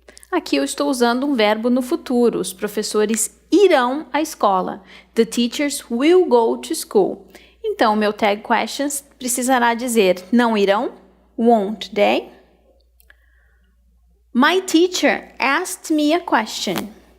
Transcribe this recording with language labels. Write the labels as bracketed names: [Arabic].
[Portuguese] Aqui eu estou usando um verbo no futuro. Os professores irão à escola. [English] The teachers will go to school. [Portuguese] Então, meu tag questions precisará dizer não irão? [English] Won't they? My teacher asked me a question.